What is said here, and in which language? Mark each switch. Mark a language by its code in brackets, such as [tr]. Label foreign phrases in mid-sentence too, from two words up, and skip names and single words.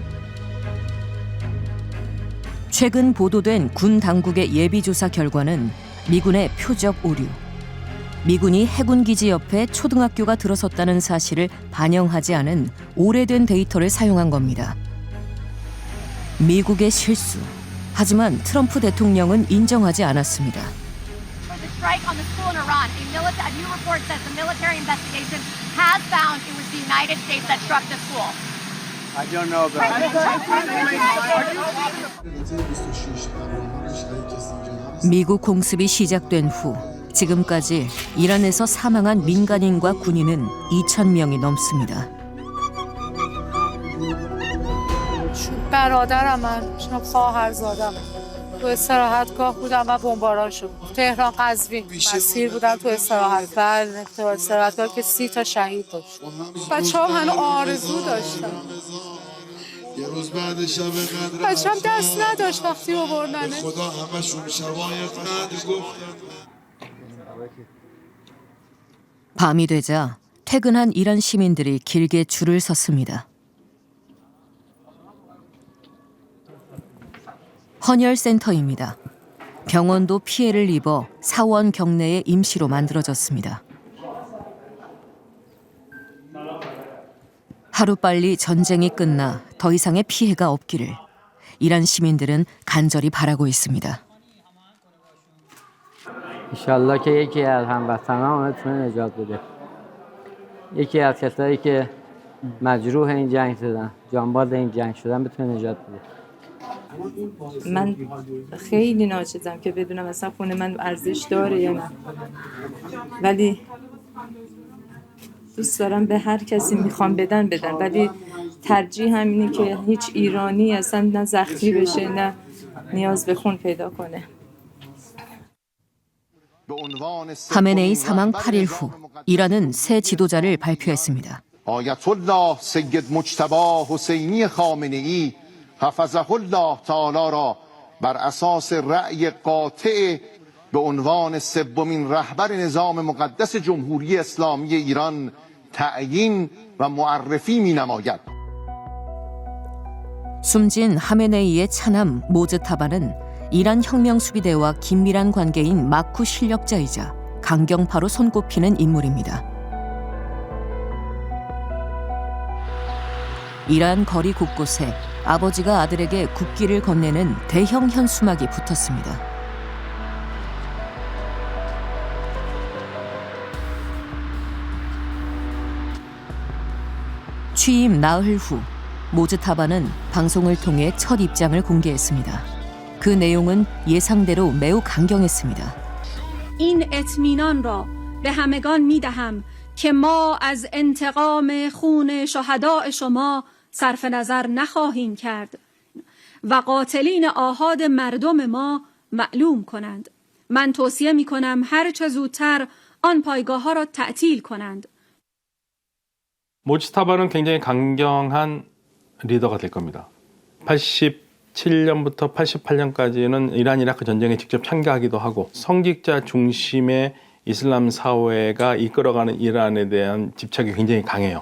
[ko] 최근 보도된 군 당국의 예비조사 결과는 미군의 표적 오류. 미군이 해군 기지 옆에 초등학교가 들어섰다는 사실을 반영하지 않은 오래된 데이터를 사용한 겁니다. 미국의 실수. 하지만 트럼프 대통령은 인정하지 않았습니다. [en] Strike on the school in Iran. A new report says the military investigation has found it was the United States that struck the school. I don't know about [ko] 미국 공습이 시작된 후 지금까지 이란에서 사망한 민간인과 군인은 2,000명이 넘습니다. [fa] برادرم من خواهرزادم تو استراحتگاه بودم و بمباران شد. تهران قزوین مسیر بودم تو استراحت. بله تو استراحتگاه که 30 تا شهید داشت. بچه‌ها هنوز آرزو داشتن. بچه‌م دست نداشت وقتی آوردنش. [ko] 밤이 되자 퇴근한 이란 시민들이 길게 줄을 섰습니다. 헌혈센터입니다. 병원도 피해를 입어 사원 경내에 임시로 만들어졌습니다. 하루빨리 전쟁이 끝나 더 이상의 피해가 없기를 이란 시민들은 간절히 바라고 있습니다. [fa] انشالله که یکی از هموطنان بتونه نجات بده. یکی از کسایی که مجروح این جنگ شدن، جانباز این جنگ شدن بتونه نجات بده. من خیلی ناچیزم که بدونم اصلا خونه من ارزش داره یا نه، ولی دوست دارم به هر کسی میخوام بدن ولی ترجیح همینه که هیچ ایرانی اصلا نه زخمی بشه نه نیاز به خون پیدا کنه. [ko] 하메네이 사망 8일 후 이란은 새 지도자를 발표했습니다. [fa] آیت‌الله سید مجتبی حسینی خامنه‌ای [ar] حفظه الله تعالی [fa] را بر اساس رأی قاطع به عنوان سومین رهبر نظام مقدس جمهوری اسلامی ایران تعیین و معرفی می‌نماید. [ko] 숨진 하메네이의 차남 모즈타바는 이란 혁명수비대와 긴밀한 관계인 마쿠 실력자이자 강경파로 손꼽히는 인물입니다. 이란 거리 곳곳에 아버지가 아들에게 국기를 건네는 대형 현수막이 붙었습니다. 취임 나흘 후 모즈타바는 방송을 통해 첫 입장을 공개했습니다. 그 내용은 예상대로 매우 강경했습니다. [fa] این اطمینان را به همگان می‌دهم که ما از انتقام خون شهداء شما صرف نظر نخواهیم کرد و قاتلین آحاد مردم ما معلوم کنند. من توصیه می‌کنم هر چه زودتر آن پایگاه‌ها را تعطیل کنند. [ko] 모지타바는 굉장히 강경한 리더가 될 겁니다. 87년부터 88년까지는 이란 이라크 전쟁에 직접 참가하기도 하고 성직자 중심의 이슬람 사회가 이끌어가는 이란에 대한 집착이 굉장히 강해요.